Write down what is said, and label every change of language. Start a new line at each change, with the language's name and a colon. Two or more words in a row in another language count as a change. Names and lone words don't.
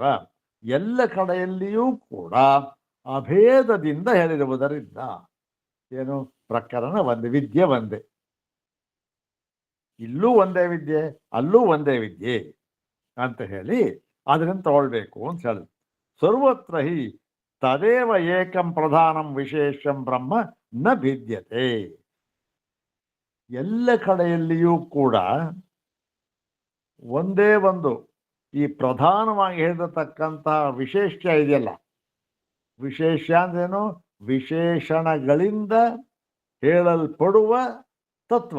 Kannada: ಎಲ್ಲ ಕಡೆಯಲ್ಲಿಯೂ ಕೂಡ ಅಭೇದದಿಂದ ಹೇಳಿರುವುದರಿಂದ ಏನು? ಪ್ರಕರಣ ಒಂದೇ, ವಿದ್ಯೆ ಒಂದೇ. ಇಲ್ಲೂ ಒಂದೇ ವಿದ್ಯೆ, ಅಲ್ಲೂ ಒಂದೇ ವಿದ್ಯೆ ಅಂತ ಹೇಳಿ ಅದರಿಂದ ತಗೊಳ್ಬೇಕು ಅಂತ ಹೇಳಿ.
Sanskrit: ಸರ್ವತ್ರ ಹಿ ತದೇವ ಏಕಂ ಪ್ರಧಾನಂ ವಿಶೇಷಂ ಬ್ರಹ್ಮ ನ ಭಿದ್ಯತೆ.
Kannada: ಎಲ್ಲ ಕಡೆಯಲ್ಲಿಯೂ ಕೂಡ ಒಂದೇ ಒಂದು ಈ ಪ್ರಧಾನವಾಗಿ ಹೇಳಿರತಕ್ಕಂತಹ ವಿಶೇಷ ಇದೆಯಲ್ಲ, ವಿಶೇಷ ಅಂದ್ರೇನು? ವಿಶೇಷಣಗಳಿಂದ ಹೇಳಲ್ಪಡುವ ತತ್ವ.